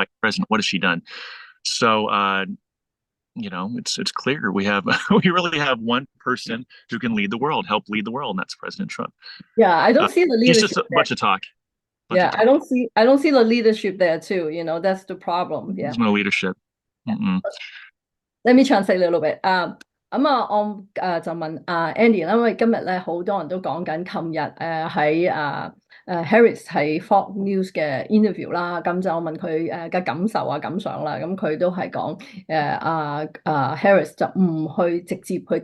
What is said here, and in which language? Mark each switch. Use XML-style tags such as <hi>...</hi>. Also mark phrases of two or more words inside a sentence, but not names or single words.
<en>vice president, what has she done? So, it's clear we really have one person who can lead the world, help lead the world, and that's President Trump. Yeah, I Uh, don't see the he's just leadership a there. bunch of talk, bunch of Yeah, I talk. don't see I don't see the leadership there too. That's the problem. Yeah. There's no leadership. Yeah. Mm-mm. Let me translate a little bit.</en> <yue>就問Andy 啦，因為今日咧好多人都講緊，琴日喺Harris 喺 Fox News 嘅 interview 啦，咁就問佢嘅感受啊感想啦，咁佢都係講Harris 就唔去直接去</yue>